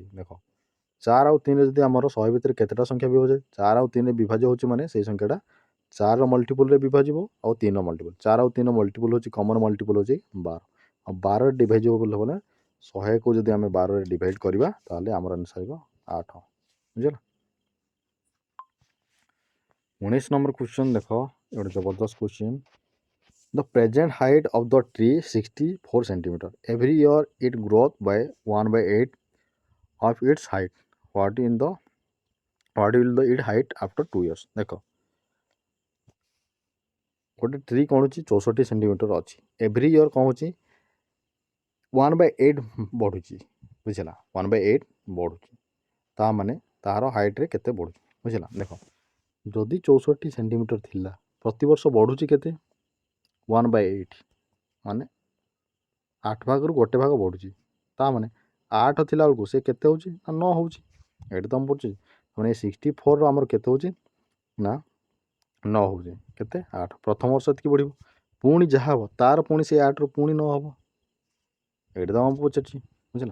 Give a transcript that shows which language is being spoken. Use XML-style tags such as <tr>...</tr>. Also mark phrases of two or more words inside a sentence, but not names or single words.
<or>ଦେଖ 4 ଆଉ 3 ଯଦି ଆମର 100 ଭିତରେ କେତେଟା ସଂଖ୍ୟା ବିଭାଜ୍ୟ, 4 ଆଉ 3ରେ ବିଭାଜ୍ୟ ହେଉଛି ମାନେ ସେଇ ସଂଖ୍ୟାଟା 4ର ମଲ୍ଟିପୁଲ୍ରେ ବିଭାଜିବ ଆଉ 3ର ମଲ୍ଟିପୁଲ୍, 4 ଆଉ 3ର ମଲ୍ଟିପୁଲ୍ ହେଉଛି</or> <en>common multiple</en> <or>ହେଉଛି 12, ଆଉ 12 ଡିଭାଇଜେବଲ୍ ହେବ ନା 100କୁ ଯଦି ଆମେ 12ରେ ଡିଭାଇଡ଼ କରିବା ତାହେଲେ ଆମର ଆନ୍ସର୍ ହେବ 8, ବୁଝିଲା। 19 ନମ୍ବର କ୍ୱେଶ୍ଚନ୍ ଦେଖ, ଗୋଟେ ଜବରଦସ୍ତ କ୍ୱେଶ୍ଚନ୍।</or> <en>The present height of the tree 64 centimeter. Every year it grows by 1/8 of its height. What will the its height after 2 years?</en> <or>ଦେଖ ଗୋଟେ ଟ୍ରି କ'ଣ ହେଉଛି 64 ସେଣ୍ଟିମିଟର ଅଛି,</or> <en>every year</en> <or>କ'ଣ ହେଉଛି 1/8 ବଢ଼ୁଛି, ବୁଝିଲା, 1/8 ବଢ଼ୁଛି, ତା ମାନେ ତାହାର ହାଇଟ୍ରେ କେତେ ବଢ଼ୁଛି, ବୁଝିଲା। ଦେଖ ଯଦି 64 ସେଣ୍ଟିମିଟର ଥିଲା ପ୍ରତିବର୍ଷ ବଢ଼ୁଛି କେତେ 1/8 ମାନେ 8 ଭାଗରୁ ଗୋଟେ ଭାଗ ବଢ଼ୁଛି, ତା ମାନେ 8 ଥିଲା ବେଳକୁ ସେ କେତେ ହେଉଛି ନା 9 ହେଉଛି, ଏଇଠି ତ ମୁଁ ପଡ଼ୁଛି ମାନେ 64ର ଆମର କେତେ ହେଉଛି ନା 9 ହେଉଛି, କେତେ 8, ପ୍ରଥମ ବର୍ଷ ଏତିକି ବଢ଼ିବ, ପୁଣି ଯାହା ହେବ ତାର ପୁଣି ସେ 8ରୁ ପୁଣି 9 ହେବ, ଏଇଠି ତ ମୁଁ ପଚାରିଛି, ବୁଝିଲା।</or>